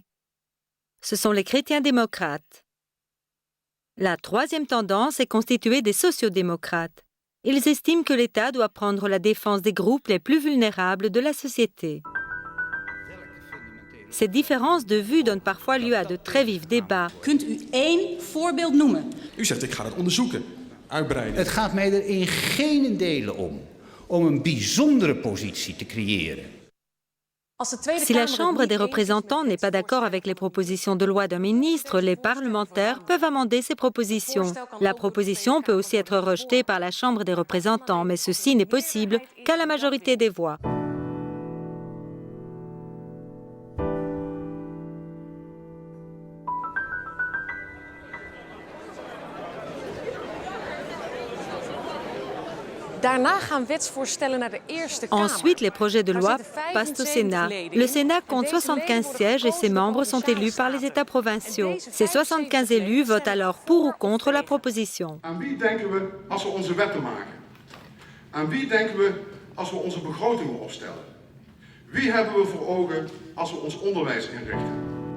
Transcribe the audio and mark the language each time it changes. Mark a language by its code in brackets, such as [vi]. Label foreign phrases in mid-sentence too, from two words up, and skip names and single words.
[fr] Ce sont les chrétiens démocrates. La 3e tendance est constituée des sociodémocrates. Ils estiment que l'État doit prendre la défense des groupes les plus vulnérables de la société. Ces différences de vues donnent parfois lieu à de très vifs débats. [nl] Kunt u één voorbeeld noemen? U zegt ik ga dat onderzoeken, uitbreiden. Het gaat mij er in geen delen om een bijzondere positie te creëren. [fr] Si la Chambre des représentants n'est pas d'accord avec les propositions de loi d'un ministre, les parlementaires peuvent amender ces propositions. La proposition peut aussi être rejetée par la Chambre des représentants, mais ceci n'est possible qu'à la majorité des voix. Ensuite, les projets de loi passent au Sénat. Le Sénat compte 75 sièges et ses membres sont élus par les États provinciaux. Ces 75 élus votent alors pour ou contre la proposition. [nl] Aan wie denken we als we onze wetten maken? Aan wie denken we als we onze begrotingen opstellen? Wie hebben we voor ogen als we ons onderwijs inrichten?